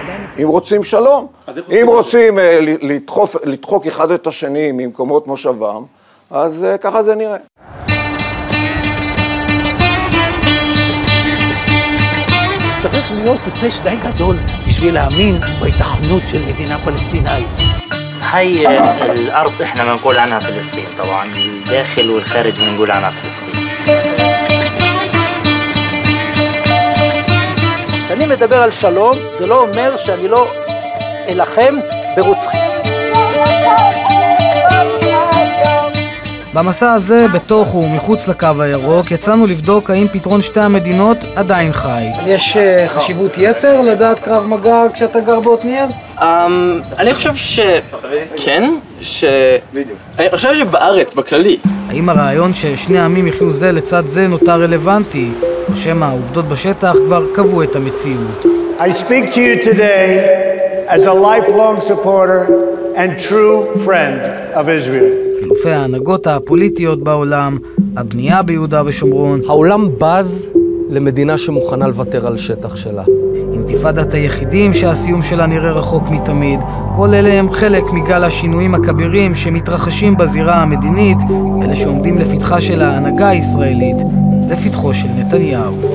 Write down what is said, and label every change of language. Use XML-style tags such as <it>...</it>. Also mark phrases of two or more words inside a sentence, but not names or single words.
<he>אם רוצים שלום, אם רוצים לדחוק אחד את השני ממקומות מושבם, אז ככה זה נראה. צריך להיות טיפש די גדול בשביל להאמין בהיתכנות של מדינה פלסטינאית.</he> <ar>هاي الأرض إحنا بنقول عنها فلسطين طبعاً الداخل والخارج بنقول عنها فلسطين.</ar> <he>כשאני מדבר על שלום, זה לא אומר שאני לא אלחם ברוצחים. במסע הזה, בתוך ומחוץ לקו הירוק, יצאנו לבדוק האם פתרון שתי המדינות עדיין חי. יש חשיבות יתר לדעת קרב מגע כשאתה גר בעתניאל? אני חושב שכן, אני חושב שבארץ, בכללי. האם הרעיון ששני העמים יחיו זה לצד זה נותר רלוונטי, או שמא העובדות בשטח כבר קבעו את המציאות?</he> <en>I speak to you today as a lifelong supporter and true friend of Israel.</en> <he>חילופי ההנהגות הפוליטיות בעולם, הבנייה ביהודה ושומרון. העולם בז למדינה שמוכנה לוותר על שטח שלה. אינתיפאדת היחידים שהסיום שלה נראה רחוק מתמיד. כל אלה הם חלק מגל השינויים הכבירים שמתרחשים בזירה המדינית, אלה שעומדים לפתחה של ההנהגה הישראלית, לפתחו של נתניהו.</he>